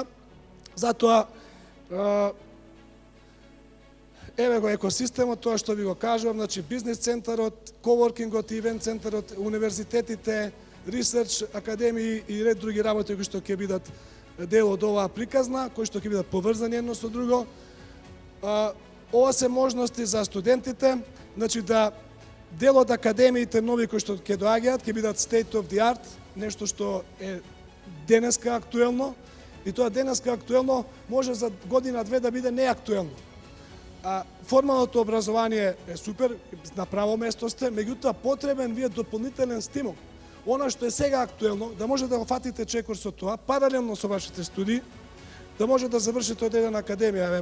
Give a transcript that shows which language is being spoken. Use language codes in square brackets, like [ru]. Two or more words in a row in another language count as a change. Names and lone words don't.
[mk] Затоа еве го екосистемот, тоа што ви го кажувам, значи бизнис центарот, коворкингот и ивент центарот, универзитетите, ресерч академии и ред други работи кои што ќе бидат дел од оваа приказна, кои што ќе бидат поврзани едно со друго. Ова се можности за студентите, значи да дел од академиите нови кои што ќе доаѓаат, ќе бидат [en] state of the art, [mk] нешто што е денеска актуелно, и тоа денеска актуелно може за година-две да биде неактуелно. Формалното образование е супер, на право место сте, меѓутоа потребен ви е дополнителен стимул. Она што е сега актуелно, да може да го фатите чекор со тоа, паралелно со вашите студии, да може да завршите од една академија.